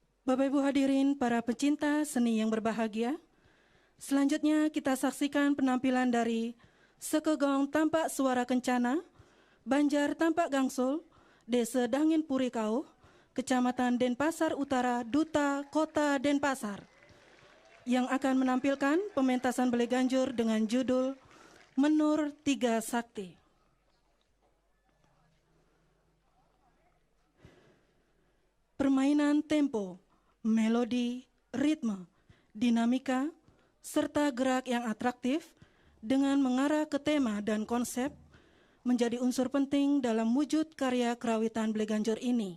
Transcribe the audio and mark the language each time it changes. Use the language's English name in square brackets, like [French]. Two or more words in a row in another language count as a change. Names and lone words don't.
[Indonesian] Bapak Ibu hadirin para pecinta seni yang berbahagia, selanjutnya kita saksikan penampilan dari Sekegong Tampak Suara Kencana, Banjar Tampak Gangsul, Desa Dangin Purikau, Kecamatan Denpasar Utara, Duta Kota Denpasar, yang akan menampilkan pementasan Bele Ganjur dengan judul Menur Tiga Sakti. Permainan tempo, melodi, ritme, dinamika, serta gerak yang atraktif dengan mengarah ke tema dan konsep menjadi unsur penting dalam wujud karya kerawitan Bele Ganjur ini.